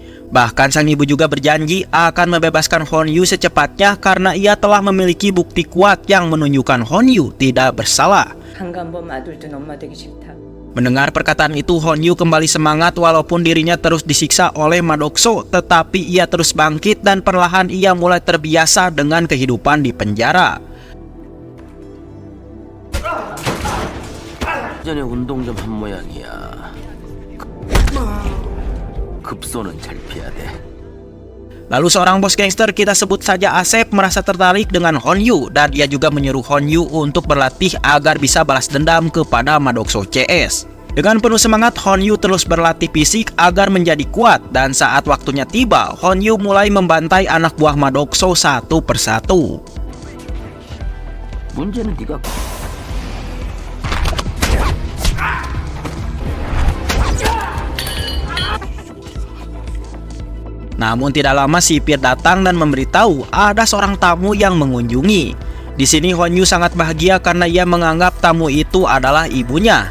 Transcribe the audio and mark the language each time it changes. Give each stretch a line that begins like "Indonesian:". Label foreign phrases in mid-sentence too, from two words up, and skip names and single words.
Indonesian: Bahkan sang ibu juga berjanji akan membebaskan Hon-yu secepatnya karena ia telah memiliki bukti kuat yang menunjukkan Hon-yu tidak bersalah. Mendengar perkataan itu, Hon-yu kembali semangat walaupun dirinya terus disiksa oleh Madokso, tetapi ia terus bangkit dan perlahan ia mulai terbiasa dengan kehidupan di penjara.
Korean: 전에 운동 좀 한 모양이야. 급소는 잘 피해야 돼.
Indonesian: Lalu seorang bos gangster, kita sebut saja Asep, merasa tertarik dengan Hon-yu dan ia juga menyuruh Hon-yu untuk berlatih agar bisa balas dendam kepada Madokso CS. Dengan penuh semangat, Hon-yu terus berlatih fisik agar menjadi kuat dan saat waktunya tiba, Hon-yu mulai membantai anak buah Madokso satu persatu.
Korean: 문제는 네가
Indonesian: Namun tidak lama sipir datang dan memberitahu ada seorang tamu yang mengunjungi. Di sini Hon-yu sangat bahagia karena ia menganggap tamu itu adalah ibunya.